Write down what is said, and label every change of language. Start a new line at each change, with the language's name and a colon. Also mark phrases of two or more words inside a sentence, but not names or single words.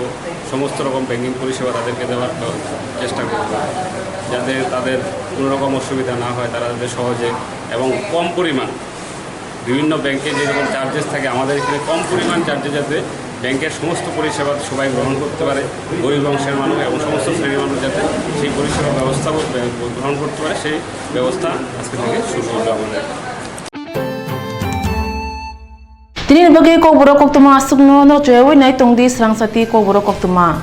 Bangla: সমস্ত রকম ব্যাংকিং পরিষেবা তাদেরকে দেওয়ার চেষ্টা করব, যাতে তাদের কোনো রকম অসুবিধা না হয়, তারা যাতে সহজে এবং কম পরিমাণ, বিভিন্ন ব্যাংকে যেরকম চার্জেস থাকে আমাদের এখানে কম পরিমাণ চার্জে যাতে ব্যাংকের সমস্ত পরিষেবা সবাই গ্রহণ করতে পারে, গরিব অংশের মানুষ এবং সমস্ত শ্রেণীর মানুষ যাতে সেই পরিষেবা ব্যবস্থা গ্রহণ করতে পারে, সেই ব্যবস্থা আজকে থেকে শুরু হলো আমাদের।
Kok Borok: Tini bagi ko boro koktuma asuk no no chewai nai tongdi srang sati ko boro koktuma.